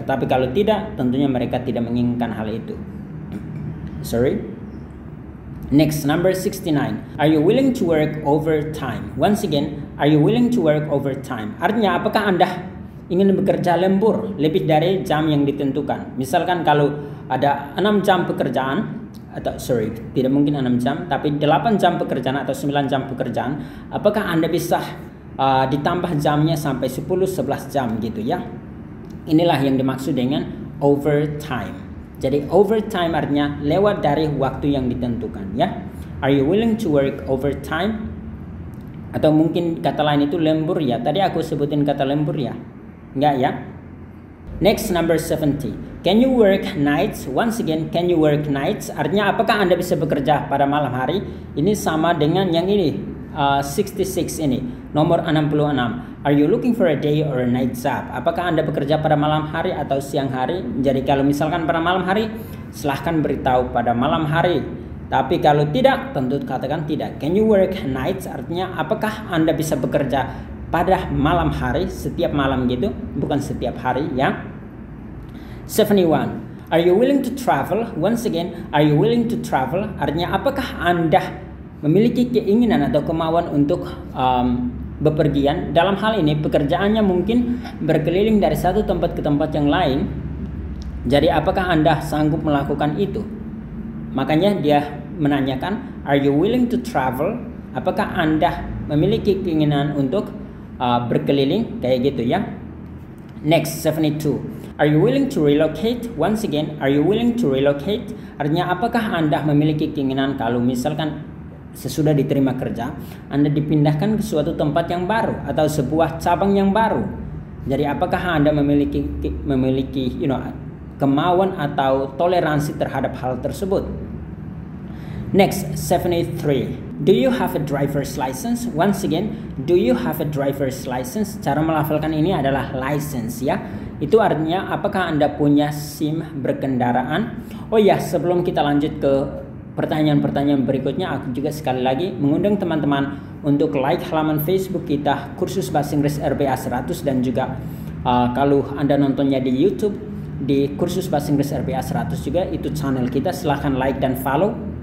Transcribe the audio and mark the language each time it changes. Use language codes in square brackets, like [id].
[id] Tetapi kalau tidak, tentunya mereka tidak menginginkan hal itu. [en] Sorry. Next, number 69. Are you willing to work overtime? Once again, are you willing to work overtime? [id] Artinya apakah Anda ingin bekerja lembur lebih dari jam yang ditentukan? Misalkan kalau ada 6 jam pekerjaan, tidak mungkin 6 jam, tapi 8 jam pekerjaan atau 9 jam pekerjaan, apakah Anda bisa ditambah jamnya sampai 10-11 jam gitu ya? Inilah yang dimaksud dengan overtime. Jadi overtime artinya lewat dari waktu yang ditentukan ya. [en] Are you willing to work overtime? [id] Atau mungkin kata lain itu lembur ya. Tadi aku sebutin kata lembur ya. Enggak ya? [en] Next, number 70. Can you work nights? Once again, can you work nights? [id] Artinya apakah Anda bisa bekerja pada malam hari? Ini sama dengan yang ini, 66 ini, nomor 66. [en] Are you looking for a day or a night job? [id] Apakah Anda bekerja pada malam hari atau siang hari? Jadi kalau misalkan pada malam hari, silahkan beritahu pada malam hari. Tapi kalau tidak, tentu katakan tidak. [en] Can you work nights? [id] Artinya apakah Anda bisa bekerja pada malam hari, setiap malam gitu, bukan setiap hari ya. 71. [en] Are you willing to travel? Once again, are you willing to travel? [id] Artinya apakah Anda memiliki keinginan atau kemauan untuk bepergian? Dalam hal ini pekerjaannya mungkin berkeliling dari satu tempat ke tempat yang lain. Jadi apakah Anda sanggup melakukan itu? Makanya dia menanyakan, [en] are you willing to travel? [id] Apakah Anda memiliki keinginan untuk berkeliling kayak gitu ya. [en] Next, 72. Are you willing to relocate? Once again, are you willing to relocate? [id] Artinya apakah Anda memiliki keinginan kalau misalkan sesudah diterima kerja, Anda dipindahkan ke suatu tempat yang baru atau sebuah cabang yang baru. Jadi apakah Anda memiliki kemauan atau toleransi terhadap hal tersebut? [en] Next, 73. Do you have a driver's license? Once again, do you have a driver's license? [id] Cara melafalkan ini adalah license ya. Itu artinya apakah Anda punya SIM berkendaraan? Oh ya, sebelum kita lanjut ke pertanyaan-pertanyaan berikutnya, aku juga sekali lagi mengundang teman-teman untuk like halaman Facebook kita Kursus Bahasa Inggris RBA 100, dan juga kalau Anda nontonnya di YouTube di Kursus Bahasa Inggris RBA 100 juga, itu channel kita, silahkan like dan follow.